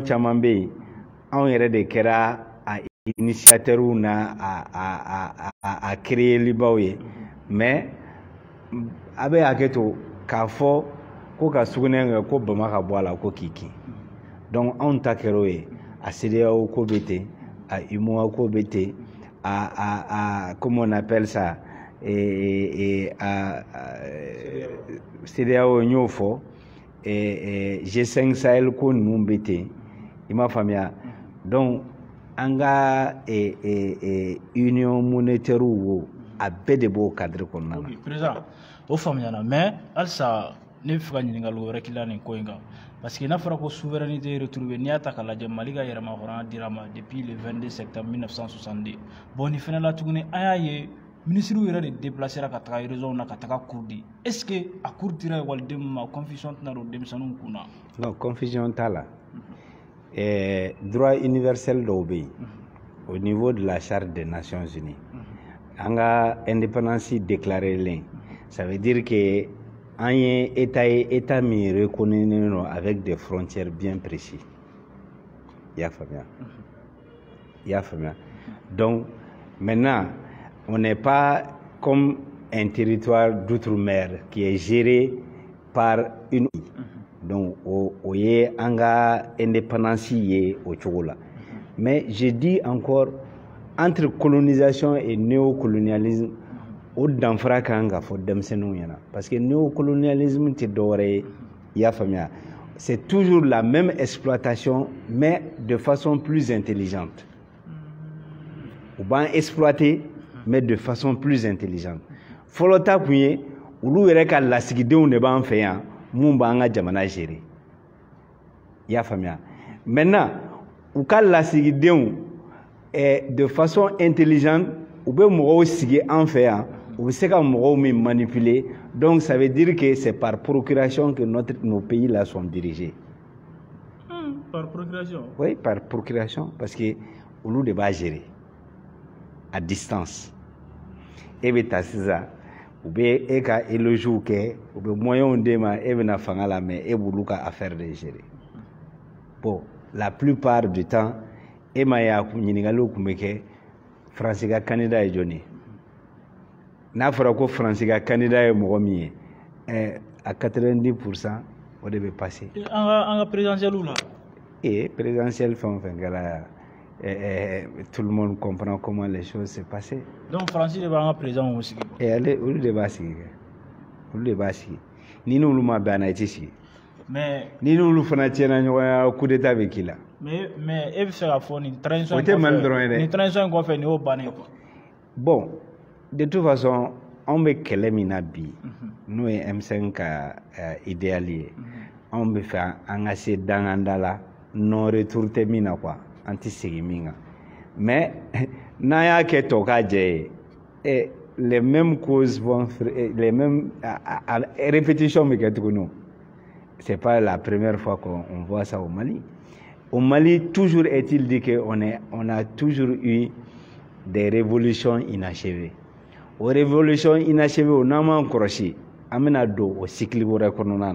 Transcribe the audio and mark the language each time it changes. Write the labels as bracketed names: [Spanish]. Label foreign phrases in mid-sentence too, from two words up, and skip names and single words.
[Bambara] caman bɛ yen anw yɛrɛ de kɛra a initiateurs na a créerlibaw ye mais a bɛ hakɛ to k'a fɔ ko ka sugunɛ kɛ ko bama ka bɔ a la ko k'i kin donc anw ta kɛra o ye a CEDEAO ko bɛ ten a UMOA ko bɛ ten [French] comment on appelle ça [Bambara] CEDEAO n y'o fɔ G5 Sahel ko ninnu bɛ ten i m'a faamuya donc an ka [French] union monétaire [Bambara] wo a bɛɛ de b'o cadre kɔnɔna na. Président o faamuyana mais halisa ne bɛ fɛ ka ɲininkali wɛrɛ k'i la nin ko in kan [French] parce que [Bambara] n'a fɔra ko [French] souveraineté retrouvée [Bambara] n'i y'a ta k'a lajɛ Mali ka yɛrɛmahɔrɔnya dira ma [French] depuis le 22 septembre 1962 [Bambara] bon nin fɛnɛ la tuguni an y'a ye ministres yɛrɛ de déplacera ka taga région na ka taga cours di [French] est-ce que [Bambara] a cours dira ekɔlidenw ma confusion tɛna don denmisɛnninw kun na. [French] non confusion t'a la droit universel [Bambara] dɔw bɛ yen [French] au niveau de la charte des nations unies an ka indépendance déclaré len ça veut dire que an ye état min reconnaît avec des frontières bien précises [Bambara] i y'a faamuya [French] donc maintenant on n'est pas comme un territoire d'outre-mer qui est géré par une donc [Bambara] o ye an ka indépendance ye o cogo la [French] mais je dis encore entre colonisation et néocolonialisme [Bambara] o danfara kan ka fɔ denmisɛnninw ɲɛna [French] parce que néocolonialisme [Bambara] tɛ dɔwɛrɛ ye i y'a faamuya [French] c'est toujours la même exploitation mais de façon plus intelligente [Bambara] u b'an exploiter [French] mais de façon plus intelligente [Bambara] fɔlɔ ta kun ye olu yɛrɛ ka lasigidenw de b'an fɛ yan mun b'an ka jamana gérer i y'a faamuya maintenant u ka lasigidenw [French] de façon intelligente [Bambara] u bɛ mɔgɔw sigi an fɛ yan u bɛ se ka mɔgɔw min manipuler [French] donc ça veut dire que c'est par procuration que nos pays là sont dirigés. Par procuration? [Bambara] Oui, par procuration parce que olu de b'a gérer [French] à distance [Bambara] e bɛ taa sisan u bɛ e ka élogiw kɛ u bɛ moyens d'e ma e bɛna fanga la mais e b'olu ka affaire de gérer [French] bon la plupart du temps [Bambara] e ma ye a ɲininkaliw tun bɛ kɛ Faransi ka candidat ye jɔn ye n'a fɔra ko Faransi ka candidat ye mɔgɔ min ye à 90% o de bɛ passer. An ka présidentielle la. [French] Présidentielle [Bambara] fɛn o fɛn kɛra [French] tout le monde comprend comment les choses se passaient. [Bambara] Donc Faransi de b'an ka président sigi. Olu de b'a sigi kɛ olu de b'a sigi ni n'olu ma bɛn a na i tɛ sigi. Mais ni n'olu fana tiɲɛna ɲɔgɔn ye [French] coup d'état [Bambara] bɛ k'i la. mais e bɛ fɛ ka fɔ nin transition o tɛ Mali dɔrɔn ye dɛ. nin transition in kɔfɛ nin y'o bannen quoi. [French] Bon de toute façon [Bambara] anw bɛ kɛlɛ min na bi n'o ye M5 ka idéal ye anw bɛ fɛ an ka se danganda la [French] non retour [Bambara] tɛ min na quoi an tɛ segin min kan mais n'an y'a kɛ tɔ k'a jɛ ye [French] les mêmes causes vont les mêmes [Bambara] répétition bɛ kɛ tuguni [French] c'est pas la première fois qu'on voit ça au Mali. Au Mali, toujours est-il dit qu'on a toujours eu des révolutions inachevées. Aux révolutions inachevées, on a encore aussi amena do au cycle kɔnɔna.